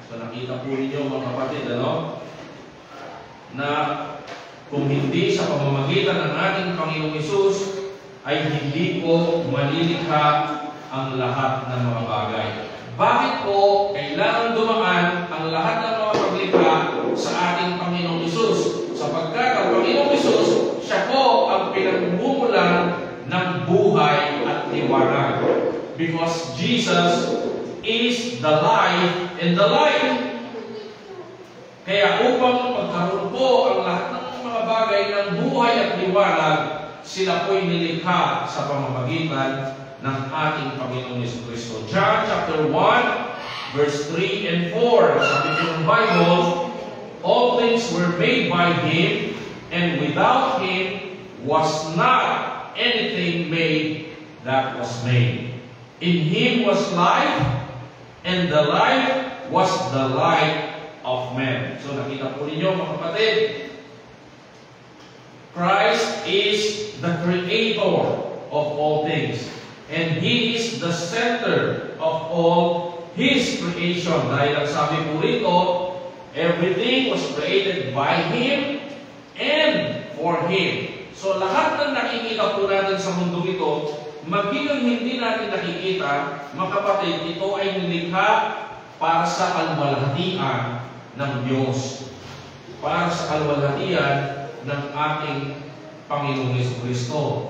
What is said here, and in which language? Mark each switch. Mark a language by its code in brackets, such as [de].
[tl] So nakita po ninyo mga kapatid, na kung hindi sa pamamagitan ng ating Panginoong Hesus, ay hindi po malilikha ang lahat ng mga bagay. Bakit po kailangan dumaan ang lahat ng mga paglikha sa ating Panginoong Hesus? Sapagkat ang Panginoong Hesus, siya po ang pinagmumulan ng buhay at liwanag. [en] Because Jesus is the life and the light. [tl] Kaya upang magkaroon po ang lahat ng mga bagay ng buhay at liwanag, sila po'y nilikha sa pamamagitan ng ating Panginoong Jesucristo. [en] John chapter 1, verse 3 and 4. [tl] Sabi po ng Bible, [en] all things were made by Him, and without Him was not anything made that was made. In Him was life, and the life was the light of men. [tl] So nakita po ninyo mga kapatid, [en] Christ is the creator of all things. And He is the center of all His creation. [tl] Dahil ang sabi po rito, [en] everything was created by Him and for Him. [tl] So lahat ng nakikita po natin sa mundo ito, maging hindi natin nakikita, mga kapatid, ito ay nilikha para sa kalwalhatian ng Diyos. Para sa kalwalhatian ng ating Panginoong Jesucristo.